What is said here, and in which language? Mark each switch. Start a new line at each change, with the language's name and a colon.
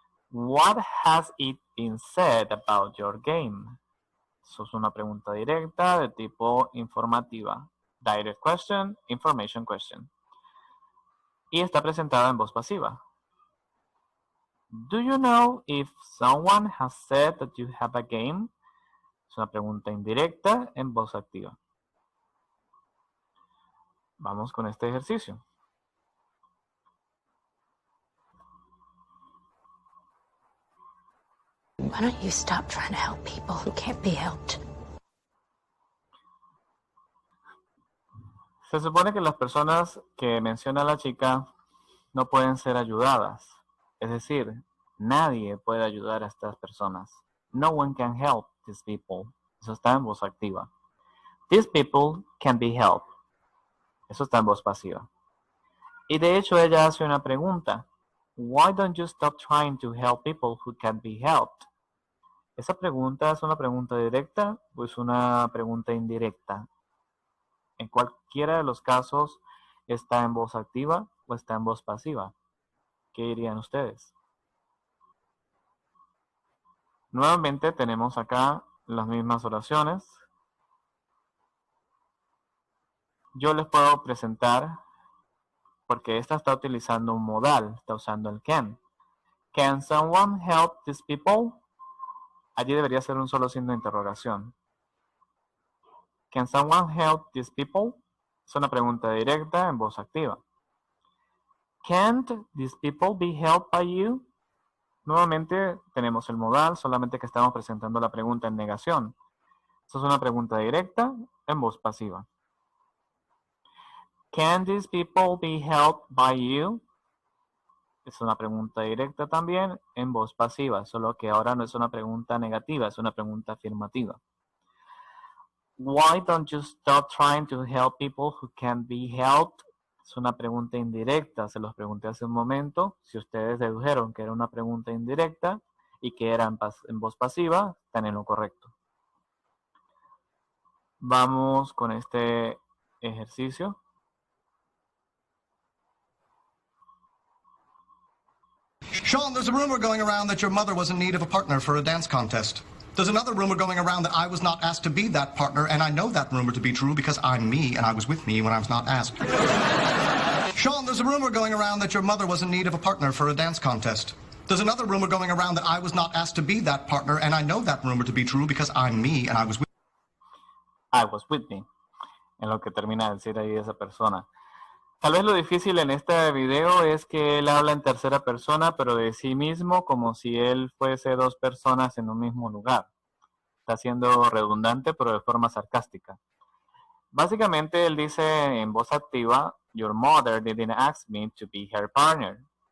English: What has it been said about your game?
Spanish: Eso es una pregunta directa de tipo informativa.
English: Direct question, information question.
Spanish: Y está presentada en voz pasiva.
English: Do you know if someone has said that you have a game?
Spanish: Es una pregunta indirecta en voz activa. Vamos con este ejercicio.
English: Why don't you stop trying to help people who can't be helped?
Spanish: Se supone que las personas que menciona la chica no pueden ser ayudadas. Es decir, nadie puede ayudar a estas personas.
English: No one can help these people.
Spanish: Eso está en voz activa.
English: These people can be helped.
Spanish: Eso está en voz pasiva. Y de hecho ella hace una pregunta.
English: Why don't you stop trying to help people who can be helped?
Spanish: ¿Esa pregunta es una pregunta directa o es una pregunta indirecta? En cualquiera de los casos está en voz activa o está en voz pasiva. ¿Qué dirían ustedes? Nuevamente tenemos acá las mismas oraciones. Yo les puedo presentar, porque esta está utilizando un modal, está usando el can.
English: Can someone help these people?
Spanish: Allí debería ser un solo signo de interrogación.
English: Can someone help these people?
Spanish: Es una pregunta directa en voz activa.
English: Can't these people be helped by you?
Spanish: Nuevamente tenemos el modal, solamente que estamos presentando la pregunta en negación. Esto es una pregunta directa en voz pasiva.
English: Can these people be helped by you?
Spanish: Es una pregunta directa también en voz pasiva, solo que ahora no es una pregunta negativa, es una pregunta afirmativa.
English: Why don't you stop trying to help people who can't be helped?
Spanish: Es una pregunta indirecta, se los pregunté hace un momento. Si ustedes dedujeron que era una pregunta indirecta y que era en voz pasiva, están en lo correcto. Vamos con este ejercicio.
English: Sean, there's a rumor going around that your mother was in need of a partner for a dance contest. There's another rumor going around that I was not asked to be that partner, and I know that rumor to be true because I'm me and I was with me when I was not asked. Sean, there's a rumor going around that your mother was in need of a partner for a dance contest. There's another rumor going around that I was not asked to be that partner, and I know that rumor to be true because I'm me and I was with me.
Spanish: En lo que termina de decir ahí esa persona. Tal vez lo difícil en este video es que él habla en tercera persona, pero de sí mismo como si él fuese dos personas en un mismo lugar. Está siendo redundante, pero de forma sarcástica. Básicamente él dice en voz activa,
English: your mother didn't ask me to be her partner.